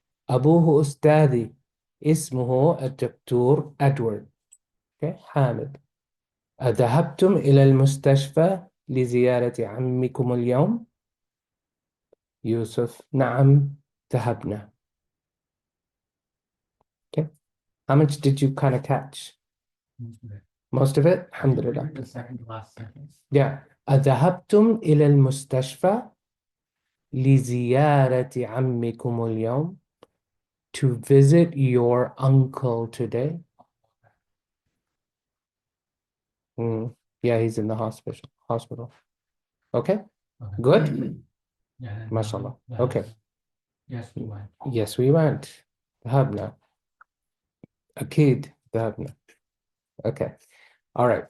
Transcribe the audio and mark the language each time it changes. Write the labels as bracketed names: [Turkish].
[Arabic] أبوه أستاذي، اسمه الدكتور أدوارد. [English] Okay. [Arabic] حامد أذهبتم إلى المستشفى لزيارة عمكم اليوم؟ يوسف نعم، ذهبنا. [English] Okay. How much did you kind of catch? Most of it? Alhamdulillah. The second to last sentence. Yeah. [Arabic] أذهبتم إلى المستشفى لزيارة عمكم اليوم? [English] To visit your uncle today? Yeah, he's in the hospital. Okay, Okay. good. Yeah. and, MashaAllah. yeah. Okay. Yes, we went. Yes, we went. [Arabic] ذهبنا. أكيد ذهبنا. [English] Okay. All right.